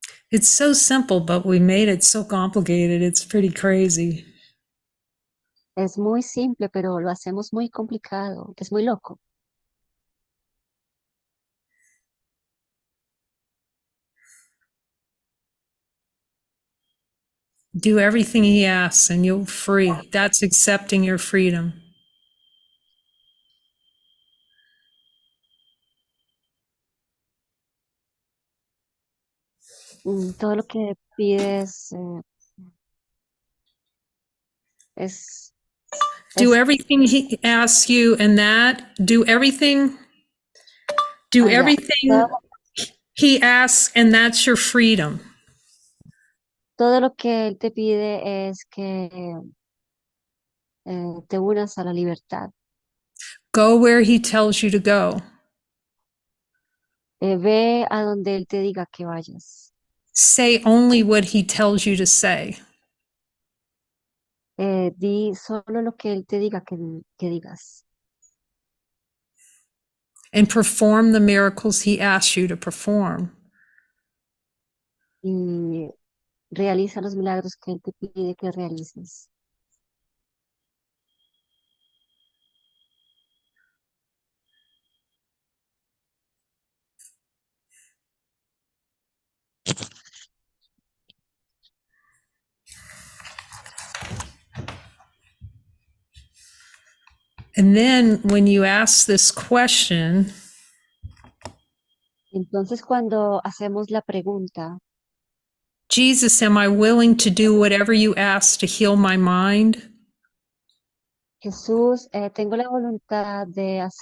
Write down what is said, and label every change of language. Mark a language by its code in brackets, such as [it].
[en] It's so simple, but we made it so complicated. It's pretty crazy. [es] Es muy simple, pero lo hacemos muy complicado. Es muy loco. [en] Do everything he asks and you're free. That's accepting your freedom. [es] Todo lo que pides es, [en] Do [es] es [en] everything he asks you and do everything [es] allá. [en] he asks and that's your freedom. [es] Todo lo que Él te pide es que te unas a la libertad. [en] Go where he tells you to go. [es] Ve a donde Él te diga que vayas. [en] Say only what he tells you to say. [es] Di solo lo que Él te diga que digas. [en] And perform the miracles he asks you to perform. [es] Y realiza los milagros que Él te pide que realices. [en] And then when you ask this question, [es] Entonces, cuando hacemos la pregunta, [en] Jesus, am I willing to do whatever you ask to heal my mind? [es] Jesús, tengo la voluntad de